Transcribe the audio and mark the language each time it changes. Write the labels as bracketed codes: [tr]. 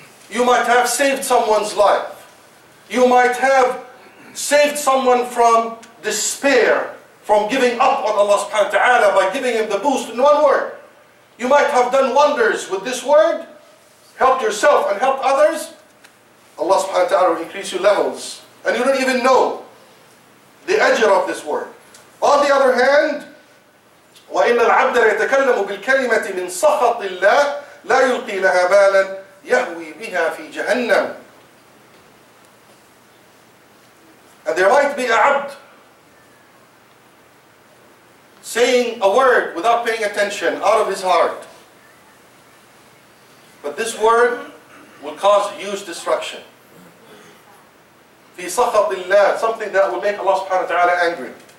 [en] You might have saved someone's life. You might have saved someone from despair, from giving up on Allah subhanahu wa ta'ala by giving him the boost in one word. You might have done wonders with this word, helped yourself and helped others. Allah subhanahu wa ta'ala will increase your levels. And you don't even know the ajr of this word. On the other hand, [ar] وَإِنَّ الْعَبْدَ لَيَتَكَلَّمُ بِالْكَلِمَةِ مِنْ سَخَطِ اللَّهِ لَا يُلْقِي لَهَا بَالًا يَهْوِي بِهَا فِي جَهَنَّمٍ. [en] And there might be a abd saying a word without paying attention out of his heart. But this word will cause huge destruction. [ar] في سخط الله, [en] something that will make Allah subhanahu wa ta'ala angry.